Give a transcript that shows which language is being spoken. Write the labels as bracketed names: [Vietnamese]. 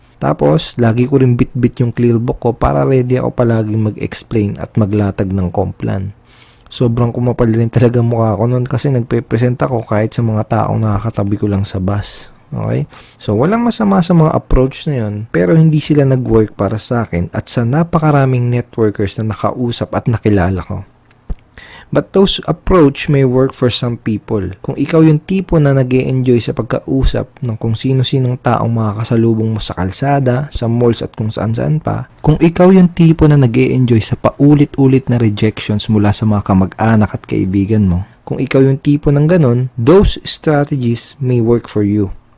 [Filipino] Tapos, lagi ko rin bit-bit yung clear book ko para ready ako palaging mag-explain at maglatag ng complan. Sobrang kumapal rin talaga mukha ko noon kasi nagpe-present ako kahit sa mga taong nakakatabi ko lang sa bus. Okay? So, walang masama sa mga approach na yun, pero hindi sila nag-work para sa akin at sa napakaraming networkers na nakausap at nakilala ko. [English] But those approach may work for some people. [Filipino] Kung ikaw yung tipo na nag-e-enjoy sa pagkausap ng kung sino-sinong taong makakasalubong mo sa kalsada, sa malls at kung saan-saan pa, kung ikaw yung tipo na nag-e-enjoy sa paulit-ulit na rejections mula sa mga kamag-anak at kaibigan mo, kung ikaw yung tipo ng ganon, [English] those strategies may work for you.